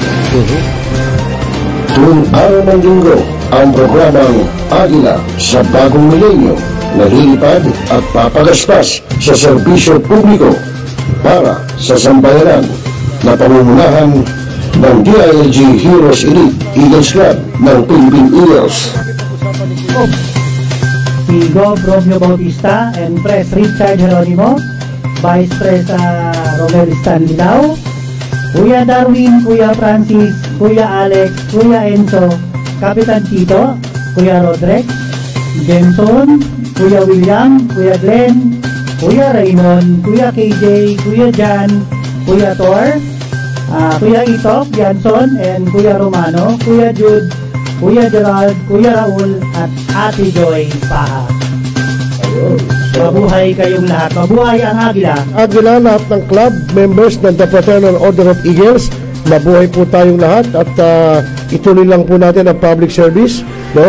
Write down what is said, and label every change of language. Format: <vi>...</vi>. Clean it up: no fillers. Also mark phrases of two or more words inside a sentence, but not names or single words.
<tl>Tuwing araw ng linggo, ang programang Agila sa Bagong Milenyo nalilipad at papagaspas sa serbisyo publiko para sa sambayanan na pamumunahan ng DILG Heroes Elite Eagles Club ng Philippine Eagles. Si Gov. Romeo Bautista and Pres. Richard Geronimo, Vice Pres. Romel Stanlao, Kuya Darwin, Kuya Francis, Kuya Alex, Kuya Enzo, Kapitan Tito, Kuya Rodrex, Jenson, Kuya William, Kuya Glenn, Kuya Raymond, Kuya KJ, Kuya Jan, Kuya Tor, Kuya Itok, Janson, and Kuya Romano, Kuya Jude, Kuya Gerald, Kuya Raul, at Ate Joy Paha. Mabuhay kayong lahat. Mabuhay ang Agila. Agila, lahat ng club members ng the Fraternal Order of Eagles. Mabuhay po tayong lahat at ituloy lang po natin ang</tl> <en>public service,</en> <tl>no?</tl>